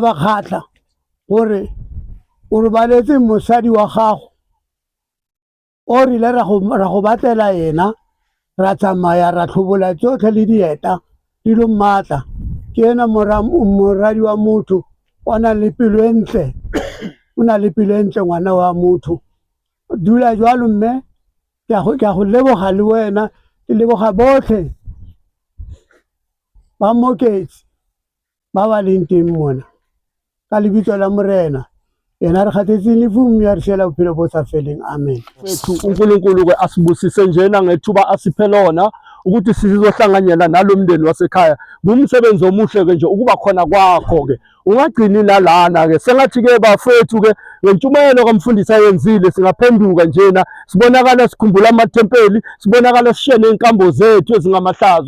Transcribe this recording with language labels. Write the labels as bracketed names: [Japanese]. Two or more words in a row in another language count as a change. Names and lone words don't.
[Tswana] ba kgatla gore o robaletse mosadi wa gago o rile ra go batlela yena ra tsamaya ra tlhobola tsotlhe le dieta di lo mmatla ke ena moradi wa motho o na le pelo e ntle ngwana wa motho dula jwalo mme ke a go leboga le wena ke leboga botlhe ba moketsi ba ba leng teng mona ka lebitso la morena yena re khathetse lefumu ya rishela bophelo bo sa feleng amen. [Zulu] uNkulunkulu ke asibusise njena ngethuba asiphe lona ukuthi sizohlanganyela nalomndeni wasekhaya. Ngumsebenzi omuhle ke nje ukuba khona kwakho ke. Ungagcini nalana ke sengathi ke bafethu ke ngentshumayelo kamfundisi ayenzile singaphenduka njena sibonakala sikhumbula amathempeli sibonakala sishiye nenkambo zethu ezingamahlazo.